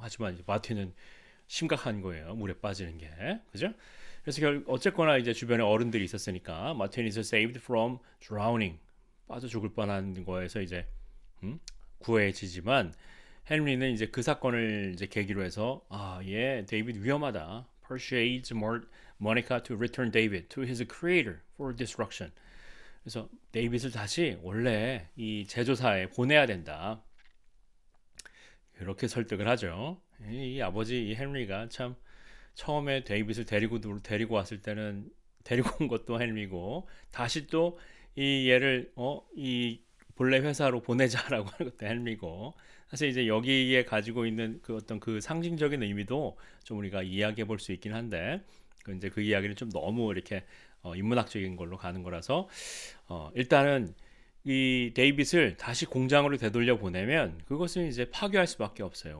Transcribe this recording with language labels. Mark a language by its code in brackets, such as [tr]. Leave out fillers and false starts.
[ko] 하지만 이제 마틴은 심각한 거예요, 물에 빠지는 게. 그죠? 그래서 어쨌거나 이제 주변에 어른들이 있었으니까 마틴 [en] is saved from drowning. [ko] 빠져 죽을 뻔한 거에서 이제 구해지지만 헨리는 이제 그 사건을 이제 계기로 해서 데이빗 위험하다. [en] persuades Monica to return David to his creator for destruction. [ko] 그래서 데이빗을 다시 원래 이 제조사에 보내야 된다. 이렇게 설득을 하죠. 이 아버지 이 헨리가 참 처음에 데이빗을 데리고 왔을 때는 데리고 온 것도 헨리고 다시 또 이 얘를 이 본래 회사로 보내자라고 하는 것도 헨리고 사실 이제 여기에 가지고 있는 그 어떤 그 상징적인 의미도 좀 우리가 이야기해 볼 수 있긴 한데 이제 그 이야기는 좀 너무 이렇게 인문학적인 걸로 가는 거라서 일단은 이 데이빗을 다시 공장으로 되돌려 보내면 그것은 이제 파괴할 수밖에 없어요.